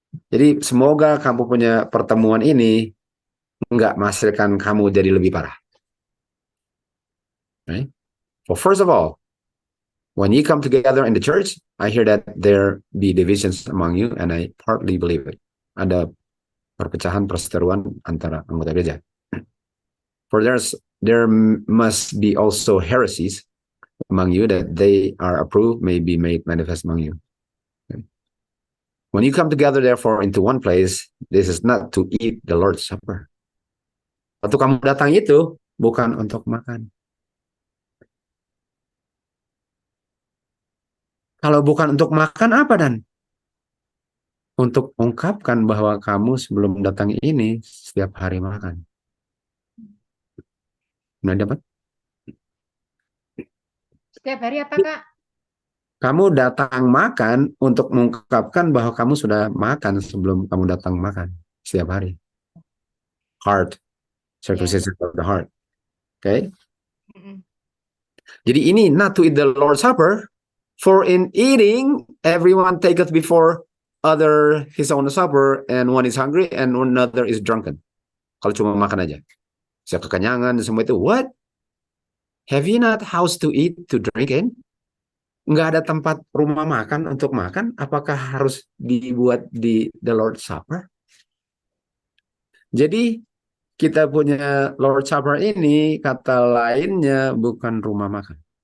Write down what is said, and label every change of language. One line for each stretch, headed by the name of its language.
Indonesian: Jadi semoga kamu punya pertemuan ini enggak menghasilkan kamu jadi lebih parah.
English: Right? Well, first of all, when you come together in the church, I hear that there be divisions among you, and I partly believe it.
Indonesian: Ada perpecahan, perseteruan antara anggota gereja.
English: For there must be also heresies among you, that they are approved may be made manifest among you. Okay. When you come together, therefore, into one place, this is not to eat the Lord's Supper.
Indonesian: Waktu kamu datang itu bukan untuk makan. Kalau bukan untuk makan apa, Dan? Untuk ungkapkan bahwa kamu sebelum datang ini setiap hari makan. Nah, dapat? Setiap hari apa, Kak? Kamu datang makan untuk mengungkapkan bahwa kamu sudah makan sebelum kamu datang makan setiap hari.
English: Heart, circumcision of the heart. Okay?
Indonesian: Jadi ini
English: not to eat the Lord's Supper. For in eating, everyone taketh before other his own supper, and one is hungry, and another is drunken.
Indonesian: Kalau cuma makan aja, saya kekenyangan semua itu.
English: What? Have you not house to eat, to drink in?
Indonesian: Nggak ada tempat rumah makan untuk makan? Apakah harus dibuat di the Lord's Supper? Jadi kita punya Lord's Supper ini kata lainnya bukan rumah makan.